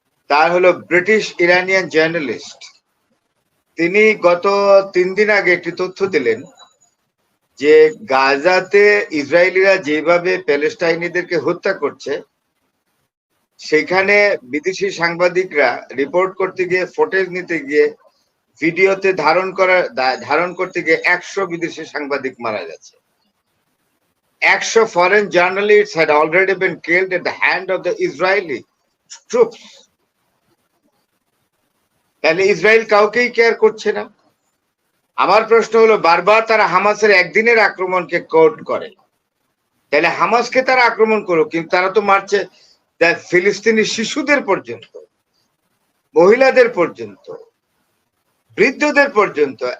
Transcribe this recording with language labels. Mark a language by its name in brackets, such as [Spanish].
[Bangla] তার হলো British Iranian journalist. তিনি গত 3 দিন আগে একটি তথ্য দিলেন যে গাজাতে ইসরায়েলিরা যেভাবে প্যালেস্টাইনিদেরকে হত্যা করছে, সেখানে বিদেশি সাংবাদিকরা রিপোর্ট করতে গিয়ে, ফুটেজ নিতে গিয়ে, ভিডিওতে ধারণ করতে গিয়ে 100 বিদেশি সাংবাদিক মারা গেছে। [English] 100 foreign journalist had already been killed at the hand of the Israeli troops. [Bangla] তাহলে ইসরায়েল কাউকেই কেয়ার করছে না। আমার প্রশ্ন হলো, বারবার তারা হামাসের একদিনের আক্রমণকে কোট করে, তাহলে হামাসকে তারা আক্রমণ করুক, কিন্তু তারা তো মারছে ফিলিস্তিনি শিশুদের পর্যন্ত, মহিলাদের পর্যন্ত, বৃদ্ধদের পর্যন্ত।